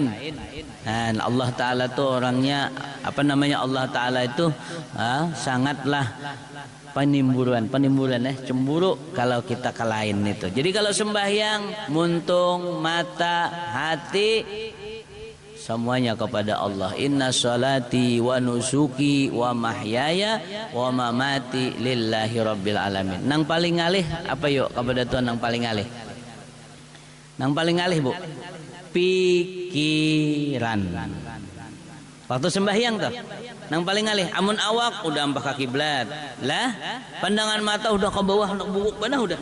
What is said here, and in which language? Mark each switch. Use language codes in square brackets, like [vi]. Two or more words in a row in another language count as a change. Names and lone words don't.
[bjn] Dan Allah Ta'ala tuh orangnya Allah Ta'ala itu sangatlah penimburuan cemburu kalau kita ke lain itu. Jadi kalau sembahyang muntung mata hati semuanya kepada Allah. [ar] إن صلاتي ونسكي ومحياي ومماتي لله رب العالمين. [bjn] Nang paling ngalih apa yuk kepada Tuhan? Nang paling ngalih Bu, pikiran. Waktu sembahyang tuh nang paling ngalih, amun awak udah ampah ke kiblat lah, pandangan mata udah ke bawah, nak bubuk benar udah.